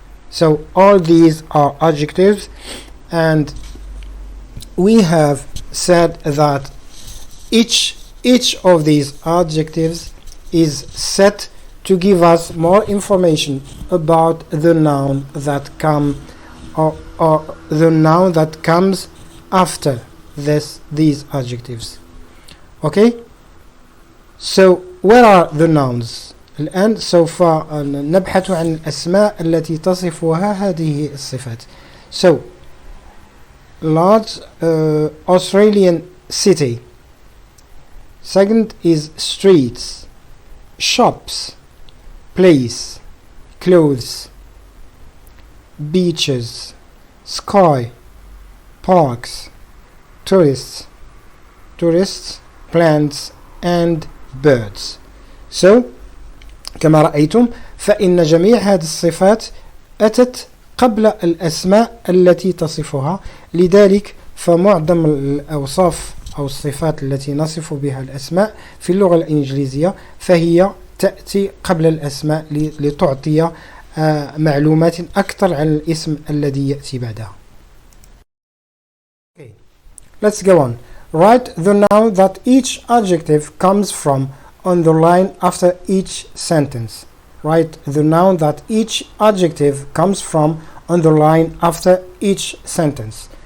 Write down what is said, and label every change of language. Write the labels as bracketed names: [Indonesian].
[English] So all these are adjectives, and we have said that each of these adjectives is set to give us more information about the noun that or the noun that comes after these adjectives. Okay, so where are the nouns? [Arabic] الآن سوف نبحث عن الأسماء التي تصفها هذه الصفات. [English] So large Australian city. Second is streets, shops, place, clothes, beaches, sky, parks, tourists, plants and birds. [Arabic] So كما رأيتم فإن جميع هذه الصفات أتت قبل الأسماء التي تصفها، لذلك فمعظم الأوصاف أو الصفات التي نصف بها الأسماء في اللغة الإنجليزية فهي تأتي قبل الأسماء لتعطي معلومات أكثر عن الاسم الذي يأتي بعدها. [English] Okay. Let's go on. Write the noun that each adjective comes from on the line after each sentence. Write the noun that each adjective comes from on the line after each sentence.